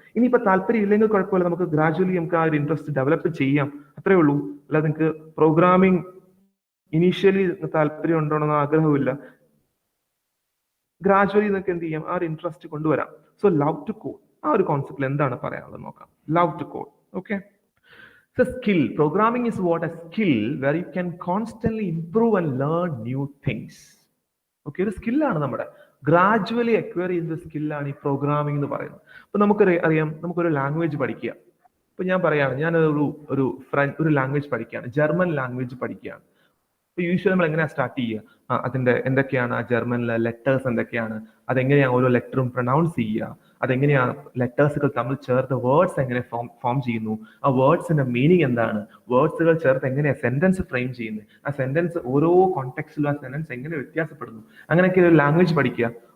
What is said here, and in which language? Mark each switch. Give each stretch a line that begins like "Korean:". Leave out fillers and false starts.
Malayalam: ഇനിയിപ്പോൾ താല്പര്യം ഇല്ലെങ്കിൽ കുഴപ്പമില്ല, നമുക്ക് ഗ്രാജുവലി നമുക്ക് ആ ഒരു ഇൻട്രസ്റ്റ് ഡെവലപ്പ് ചെയ്യാം, അത്രേ ഉള്ളൂ. അല്ലാതെ നിങ്ങൾക്ക് പ്രോഗ്രാമിംഗ് ഇനീഷ്യലി താല്പര്യം ഉണ്ടോയെന്ന് ആഗ്രഹമില്ല, ഗ്രാജുവലി നിങ്ങൾക്ക് എന്ത് ചെയ്യാം, ആ ഒരു ഇൻട്രസ്റ്റ് കൊണ്ടുവരാം. സോ
English: love to code,
Malayalam: ആ ഒരു കോൺസെപ്റ്റിൽ എന്താണ് പറയാനുള്ളത് നോക്കാം.
English: Love to code. Okay, so skill programming is what a skill where you can constantly improve and learn new things.
Malayalam: Okay, ഒരു സ്കില്ലാണ് നമ്മുടെ ഗ്രാജുവലി അക്വയർ ചെയ്യുന്ന സ്കില്ലാണ് ഈ പ്രോഗ്രാമിംഗ് എന്ന് പറയുന്നത്. അപ്പൊ നമുക്കൊരു നമുക്കൊരു ലാംഗ്വേജ് പഠിക്കുക. ഇപ്പൊ ഞാൻ പറയാണ്, ഞാൻ ഒരു ലാംഗ്വേജ് പഠിക്കുകയാണ്, ജർമ്മൻ ലാംഗ്വേജ് പഠിക്കുകയാണ്. അപ്പൊ യൂഷ്വലി നമ്മൾ എങ്ങനെയാ സ്റ്റാർട്ട് ചെയ്യുക? അതിന്റെ എന്തൊക്കെയാണ് ആ ജർമ്മനിലെ ലെറ്റേഴ്സ് എന്തൊക്കെയാണ്, അതെങ്ങനെയാണ് ഓരോ ലെറ്ററും പ്രൊനൗൺസ് ചെയ്യുക, അതെങ്ങനെയാണ് ലെറ്റേഴ്സുകൾ തമ്മിൽ ചേർത്ത് വേർഡ്സ് എങ്ങനെ ഫോം ചെയ്യുന്നു, ആ വേർഡ്സിന്റെ മീനിങ് എന്താണ്, വേർഡ്സുകൾ ചേർത്ത് എങ്ങനെയാണ് സെന്റൻസ് ഫ്രെയിം ചെയ്യുന്നത്, ആ സെന്റൻസ് ഓരോ കോണ്ടെക്സ്റ്റിലും ആ സെന്റൻസ് എങ്ങനെ വ്യത്യാസപ്പെടുന്നു, അങ്ങനെയൊക്കെ ഒരു ലാംഗ്വേജ് പഠിക്കുക.